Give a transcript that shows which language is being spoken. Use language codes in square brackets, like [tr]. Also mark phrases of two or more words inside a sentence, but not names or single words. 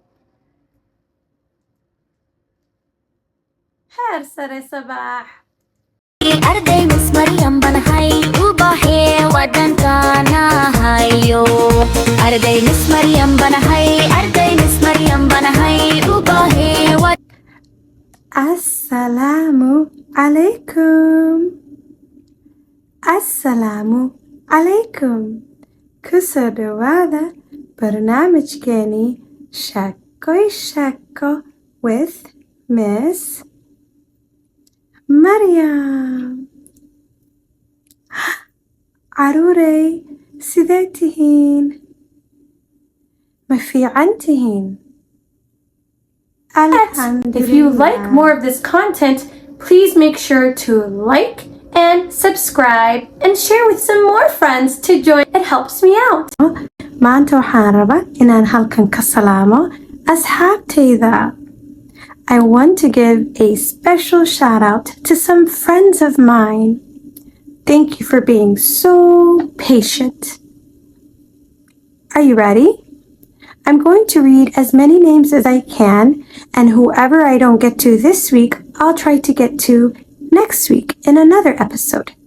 [so] Heer sare Sabaax. arday Miss Maryam banahay ubaxee wadankanahayo arday Miss Maryam banahay ubaxee [ar] السلام عليكم. السلام عليكم. [so] Kusoo dhawaada barnaamijkeeni Sheekoy Sheeko with Miss Maryam. Caruurey, sidee tihiin? Ma fiican tihiin? [en] If you like more of this content, please make sure to like and subscribe and share with some more friends to join. It helps me out. [so] Maanta waxaan rabaa inaan halkan ka salaamo asxaabtayda. [en] I want to give a special shout out to some friends of mine. Thank you for being so patient. Are you ready? I'm going to read as many names as I can, and whoever I don't get to this week, I'll try to get to next week in another episode.